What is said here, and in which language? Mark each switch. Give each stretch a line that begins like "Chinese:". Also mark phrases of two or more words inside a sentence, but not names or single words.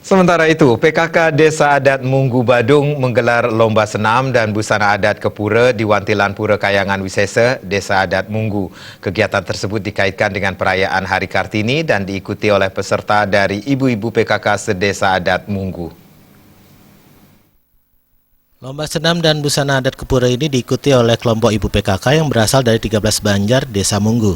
Indonesian: Sementara itu, PKK Desa Adat Munggu Badung menggelar lomba senam dan busana adat Kepura di Wantilan Pura Kayangan Wisesa, Desa Adat Munggu. Kegiatan tersebut dikaitkan dengan perayaan Hari Kartini dan diikuti oleh peserta dari ibu-ibu PKK sedesa Adat Munggu. Lomba senam dan busana adat Kepura ini diikuti oleh kelompok ibu PKK yang berasal dari 13 Banjar, Desa Munggu.